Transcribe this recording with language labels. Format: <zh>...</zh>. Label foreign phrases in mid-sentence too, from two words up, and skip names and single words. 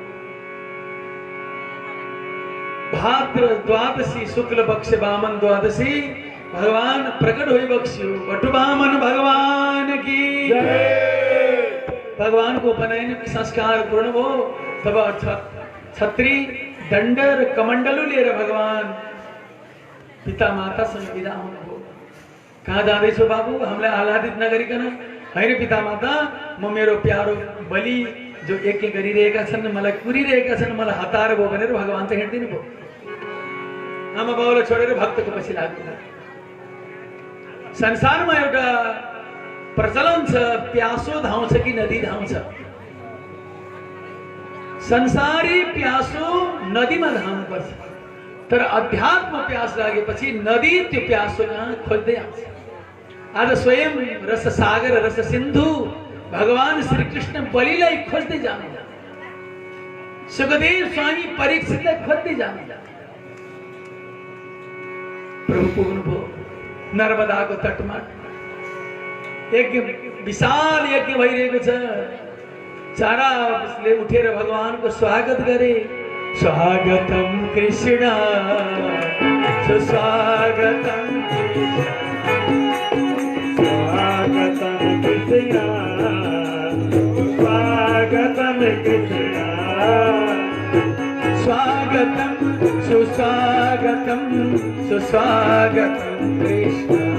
<ne>भाद्र द्वादशी शुक्ल पक्ष वामन द्वादशी भगवान प्रकट हुई बक्स्यो बटु वामन भगवान की भगवान को उपनयन संस्कार पूर्ण हो तब छत्री दंड र कमंडलु लिएर भगवान पिता माता सँग विदा हुनुभयो कहाँ जाँदैछौ बाबु हामीलाई आह्लादित नगरिकन हैन पिता माता म मेरो प्यारो बलि जो यज्ञ गरिरहेका छन् मलाई कुरिरहेका छन् मलाई हतार भयो भनेर भगवान चाहिँ हिँड्दिनु भयो आमा बाबुलाई छोडेर भक्तको पछि लाग्नु संसारमा एउटा प्रचलन छ प्यासो धाउँछ कि नदी धाउँछ संसारी प्यासो नदीमा धाउनु पर्छ तर अध्यात्म प्यास लागेपछि नदी त्यो प्यासो यहाँ खोज्दै आउँछ आज स्वयं रस सागर रस सिन्धु भगवान श्री कृष्ण बलिलाई खोज्दै जानु सुखदेव स्वामी परीक्षितलाई खोज्दै जानु प्रभु पुग्नुभयो नर्मदाको तटमा यज्ञ विशाल यज्ञ भइरहेको छ चाराले उठेर भगवानको स्वागत गरे</ne> <sa>स्वागतम कृष्ण सुस्वागतम स्वागतम कृष्ण स्वागतम कृष्ण स्वागतम सुस्वागतम सुस्वागतम कृष्ण</sa>